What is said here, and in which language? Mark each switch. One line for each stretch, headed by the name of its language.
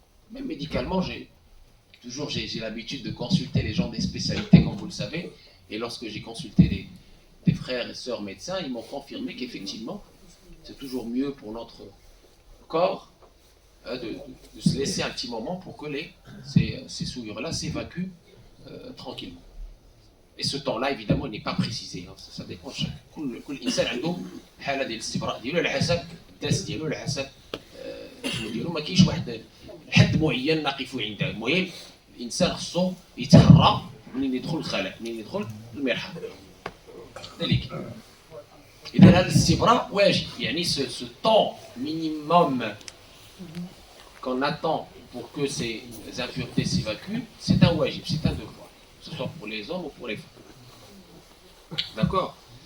French: Même médicalement, j'ai l'habitude de consulter les gens des spécialités, comme vous le savez, et lorsque j'ai consulté des frères et sœurs médecins, ils m'ont confirmé qu'effectivement, c'est toujours mieux pour notre corps de se laisser un petit moment pour que ces souillures-là s'évacuent tranquillement. Et ce temps-là, évidemment, il n'est pas précisé. Hein. Ça dépend de chacun.
Arabic: كل إنسان عنده حالة ديال الاستبراء ديالو على حسب التاس ديالو على حسب شنو ديالو ما كاينش واحد حد معين نقف عنده. المهم الإنسان خصو يتحرى منين يدخل الخلاء، منين يدخل المرحاض. ذلك. إذا هذا الاستبراء واجب، يعني
French: ce temps minimum qu'on attend pour que ces impuretés s'évacuent, c'est un wajib, c'est un devoir. Que ce soit pour les hommes ou pour les femmes. D'accord.